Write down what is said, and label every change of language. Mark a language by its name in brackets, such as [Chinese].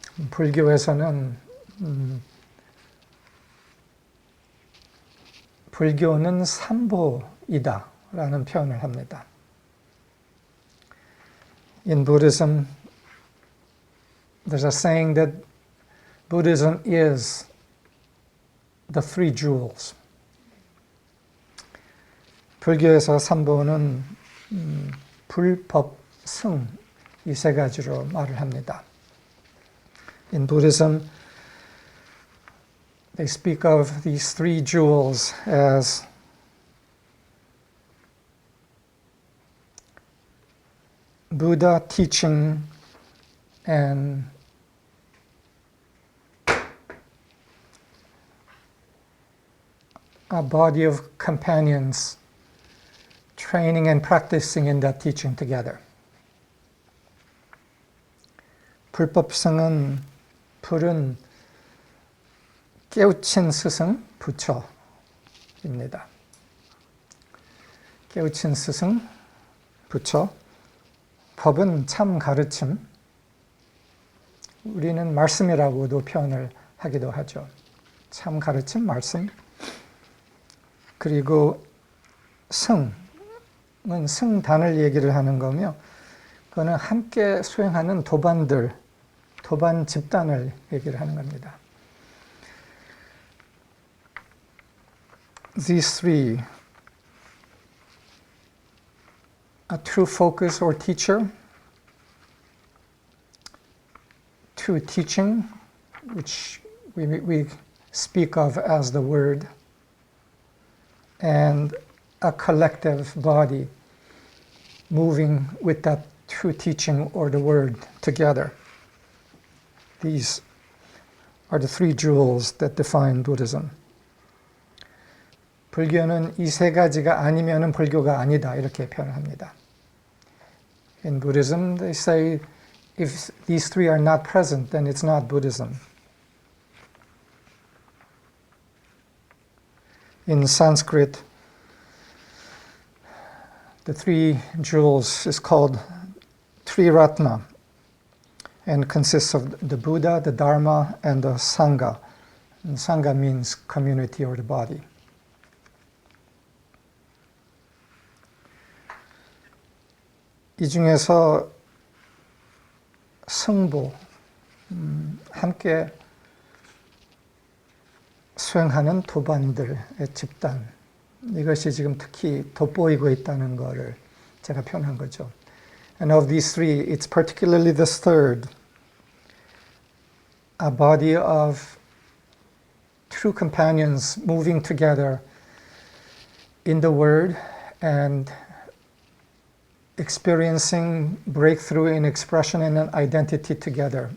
[Korean] 불교에서는 불교는 삼보이다 라는 표현을 합니다. [English] In Buddhism, there's a saying that Buddhism is the three jewels. [Korean] 불교에서 삼보는 불법, 승, 이 세 가지로 말을 합니다. [English] In Buddhism, they speak of these three jewels as Buddha teaching and a body of companions training and practicing in that teaching together. [Korean] 불법승은 불은 깨우친 스승, 부처입니다. 깨우친 스승, 부처. 법은 참 가르침. 우리는 말씀이라고도 표현을 하기도 하죠. 참 가르침, 말씀. 그리고 승은 승단을 얘기를 하는 거며, 그거는 함께 수행하는 도반들, 도반 집단을 얘기를 하는 겁니다. [English] These three, a true focus or teacher, true teaching, which we speak of as the word, and a collective body moving with that true teaching or the word together. These are the three jewels that define Buddhism. [Korean] 불교는 이 세 가지가 아니면은 불교가 아니다 이렇게 표현합니다. [English] In Buddhism, they say if these three are not present, then it's not Buddhism. In Sanskrit, the three jewels is called Triratna and consists of the Buddha, the Dharma, and the Sangha. And Sangha means community or the body. [Korean] 이 중에서 승보, 함께 수행하는 도반들의 집단, 이것이 지금 특히 돋보이고 있다는 것을 제가 표현한 거죠. [English] And of these three, it's particularly this third, a body of true companions moving together in the Word and experiencing breakthrough in expression and an identity together.